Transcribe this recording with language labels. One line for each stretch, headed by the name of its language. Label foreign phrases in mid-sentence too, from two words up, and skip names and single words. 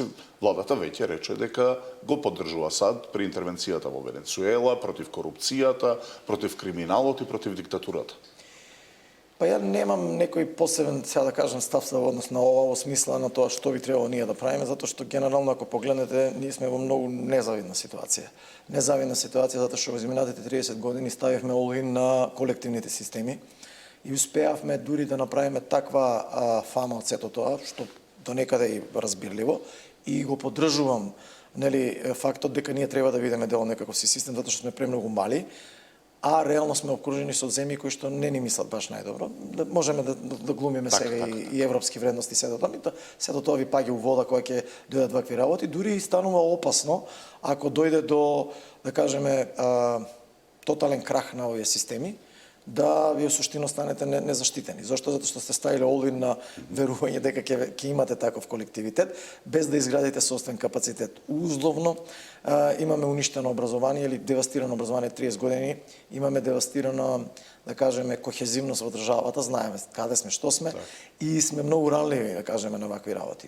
Macedonian: Владата веќе рече дека го поддржува САД при интервенцијата во Венецуела, против корупцијата, против криминалот и против диктатурата. Па ја немам некој посебен, сега да кажам, став во однос на ова, во смисла на тоа што би требало ние да правиме, затоа што генерално ако погледнете, ние сме во многу незавидна ситуација. Незавидна ситуација затоа што во изминатите 30 години ставивме all-in на колективните системи и успеавме дури да направиме таква фама од сето тоа, што до некаде и разбирливо, и го поддржувам, нели, фактот дека ние треба да бидеме дел од некаков систем, затоа што сме премногу мали, а реално сме окружени со земји кои што не ни мислат баш најдобро. Можеме да глумиме сега и европски вредности сето тоа, сето тоа ви паѓа у вода кога ќе дојдат вакви работи, дури и станува опасно ако дојде до, да кажеме, тотален крах на овие системи, да ви суштино станете незаштитени. Зошто? Затоа што сте ставиле all-in на верување дека ќе имате таков колективитет, без да изградите собствен капацитет. Условно, имаме уништено образование или девастирано образование 30 години, имаме девастирано, да кажеме, кохезивност во државата, знаеме каде сме, што сме, и сме многу ранливи, да кажеме, на вакви работи.